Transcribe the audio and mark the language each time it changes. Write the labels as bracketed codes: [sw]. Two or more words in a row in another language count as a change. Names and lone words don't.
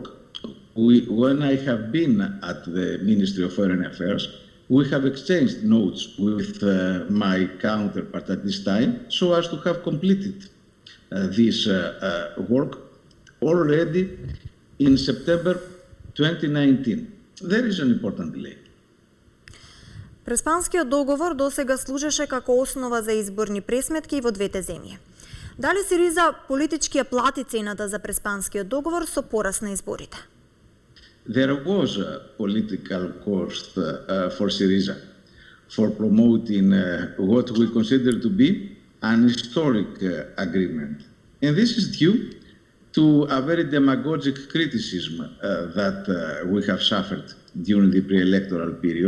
[en] When I have been at the Ministry of Foreign Affairs, we have exchanged notes with my counterpart at this time so as to have completed this work already in September 2019. There is an important delay. [mk] Преспанскиот договор досега служеше како основа за изборни пресметки во двете земји. Дали Сириза политички ја плати цената за Преспанскиот договор со пораст на изборите? [en] There was a political cost for Syriza for promoting what we consider to be an historic agreement. And this is due to a very demagogic criticism that we have suffered during the pre-electoral period.